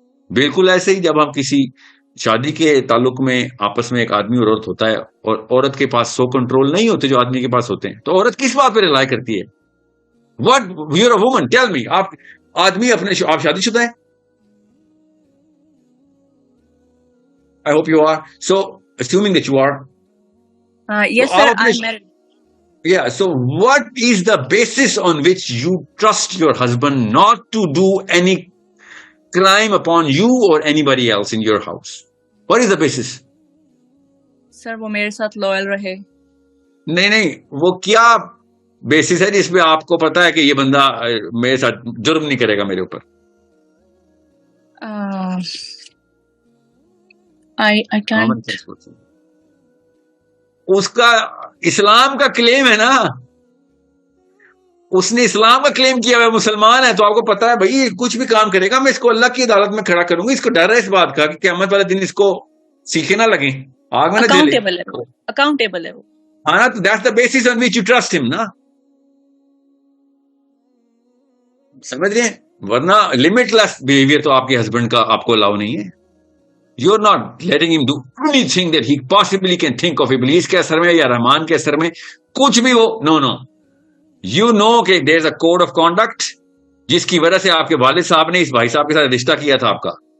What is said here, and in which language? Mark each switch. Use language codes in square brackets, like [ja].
[ur] بالکل ایسے ہی جب ہم کسی شادی کے تعلق میں آپس میں ایک آدمی اور عورت ہوتا ہے، اور عورت کے پاس 100 کنٹرول نہیں ہوتے جو آدمی کے پاس ہوتے ہیں، تو عورت کس بات پہ رلائی کرتی ہے؟ [en] What you are a woman, tell me. [ur] آپ آدمی آپ شادی شدہ ہیں؟ [en] I hope you are. So assuming that you are. Yes sir, I'm married. Yeah, so what is the basis on which you trust your husband not to do any crime upon you or anybody else in your house? What is the basis? [ur] Sir, وہ میرے ساتھ loyal رہے. نہیں وہ کیا basis ہے جس پہ آپ کو پتا ہے کہ یہ بندہ میرے ساتھ جرم نہیں کرے گا میرے اوپر؟ [en] I can't. [ur] اس کا اسلام کا کلیم ہے نا، اس نے اسلام کا کلیم کیا ہوا، مسلمان ہے، تو آپ کو پتا ہے بھائی کچھ بھی کام کرے گا میں اس کو اللہ کی عدالت میں کھڑا کروں گا. اس کو ڈر ہے اس بات کا کہ قیامت والے دن اس کو سیکھے نہ لگیں، آگ میں نہ جلے. اکاؤنٹیبل ہے وہ. ہاں نا، تو [en] That's the basis on which you trust ہم نا. [ur] سمجھ رہے ہیں؟ ورنہ لمٹ لیس بہیویئر تو آپ کے ہسبینڈ کا آپ کو الاؤ نہیں ہے. [en] You are not letting ہم do any thing that he possibly can think of. [ur] ابلیس کے اثر میں یا رحمان کے اثر میں کچھ بھی ہو، نو. [en] you know [ur] کہ [en] there is a code of conduct [ur] جس کی وجہ سے آپ کے والد صاحب نے اس بھائی صاحب کے ساتھ رشتہ کیا تھا آپ کا.